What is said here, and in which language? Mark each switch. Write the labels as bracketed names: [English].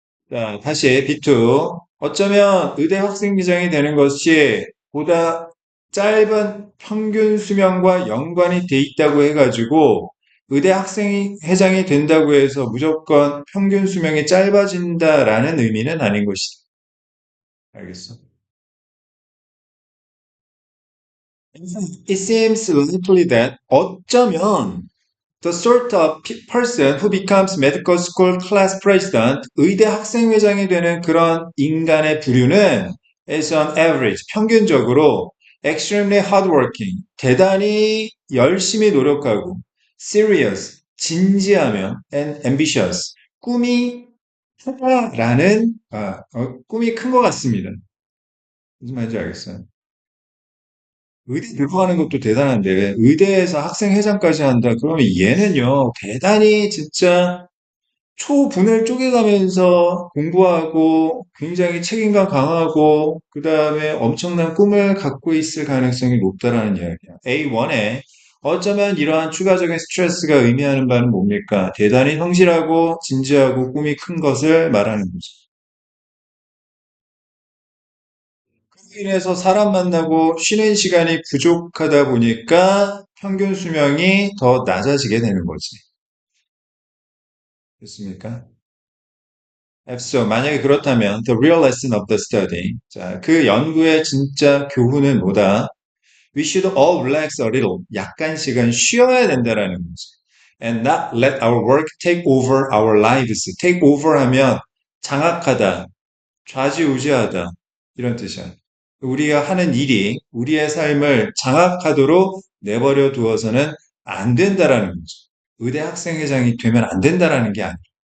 [Korean] 자, 다시 B2. 어쩌면 의대 학생회장이 되는 것이 보다 짧은 평균 수명과 연관이 돼 있다고 해가지고 의대 학생회장이 된다고 해서 무조건 평균 수명이 짧아진다라는 의미는 아닌 것이다. 알겠어? [English] It seems likely that [Korean] 어쩌면 [English] The sort of person who becomes medical school class president, [Korean] 의대 학생회장이 되는 그런 인간의 부류는 [English] as on average, [Korean] 평균적으로 [English] extremely hardworking, [Korean] 대단히 열심히 노력하고 [English] serious, [Korean] 진지하며 [English] and ambitious, [Korean] 꿈이 크다라는 꿈이 큰 것 같습니다. 무슨 말인지 알겠어요? 의대 들어가는 것도 대단한데 의대에서 학생회장까지 한다. 그러면 얘는요 대단히 진짜 초분을 쪼개가면서 공부하고 굉장히 책임감 강하고 그 다음에 엄청난 꿈을 갖고 있을 가능성이 높다라는 이야기야. A1에 어쩌면 이러한 추가적인 스트레스가 의미하는 바는 뭡니까? 대단히 성실하고 진지하고 꿈이 큰 것을 말하는 거죠. 그로 인해서 사람 만나고 쉬는 시간이 부족하다 보니까 평균 수명이 더 낮아지게 되는 거지. 됐습니까? [English] Fso, [Korean] 만약에 그렇다면 [English] the real lesson of the study. [Korean] 자, 그 연구의 진짜 교훈은 뭐다? [English] We should all relax a little. [Korean] 약간씩은 쉬어야 된다라는 거지. [English] And not let our work take over our lives. [Korean] take over 하면 장악하다, 좌지우지하다 이런 뜻이야. 우리가 하는 일이 우리의 삶을 장악하도록 내버려 두어서는 안 된다라는 거죠. 의대 학생회장이 되면 안 된다라는 게 아니야.